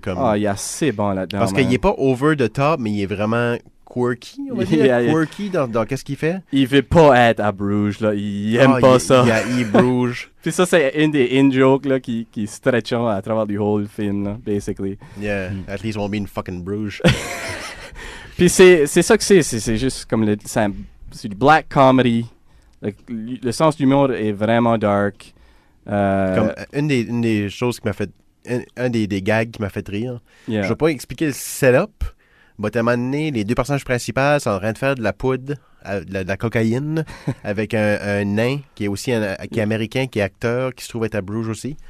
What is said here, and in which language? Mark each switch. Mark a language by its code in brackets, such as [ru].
[fr] Comme... Ah, il est assez bon là-dedans. Parce qu'il est pas [en] over the top, [fr] mais il est vraiment... quirky, on va dire. Quirky dans qu'est-ce qu'il fait. Il veut pas être à Bruges, là. Il aime pas ça. Il Bruges. Puis ça, c'est une des in-jokes, là, qui stretchent à travers du [en] whole film, [fr] là, basically. [en] Yeah, at least won't be in fucking Bruges. [fr] Puis c'est ça que c'est juste comme c'est du black comedy. Le sens du l'humour est vraiment dark. Comme une des choses qui m'a fait... Un des gags qui m'a fait rire. [en] Yeah. [fr] Je vais pas expliquer le setup. À un moment donné, les deux personnages principaux sont en train de faire de la poudre, de la cocaïne, avec un nain qui est aussi qui est américain, qui est acteur, qui se trouve être à Bruges aussi.